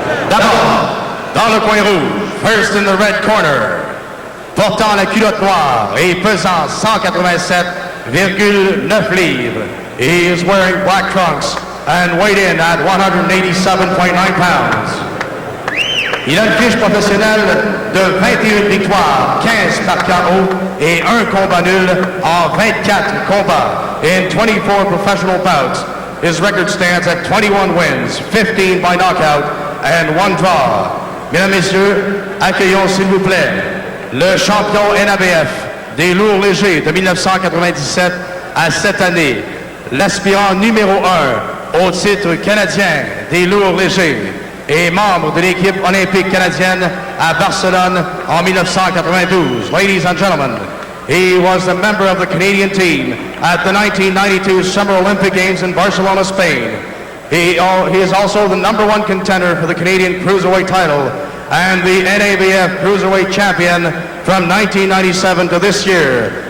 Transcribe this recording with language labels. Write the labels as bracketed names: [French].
[French] D'abord, dans le coin rouge, [English] first in the red corner, [French] portant la culotte noire et pesant 187,9 livres. [English] He is wearing black trunks and weighed in at 187.9 pounds. [French] Il a une fiche professionnelle de 21 victoires, 15 par KO et un combat nul en 24 combats. [English] In 24 professional bouts, his record stands at 21 wins, 15 by knockout and 1 draw. [French] Mesdames, Messieurs, accueillons s'il vous plaît le champion NABF des lourds légers de 1997 à cette année, l'aspirant numéro 1 au titre canadien des lourds légers et membre de l'équipe olympique canadienne à Barcelone en 1992. [English] Ladies and gentlemen, he was a member of the Canadian team at the 1992 Summer Olympic Games in Barcelona, Spain. He is also the #1 contender for the Canadian Cruiserweight title and the NABF Cruiserweight champion from 1997 to this year.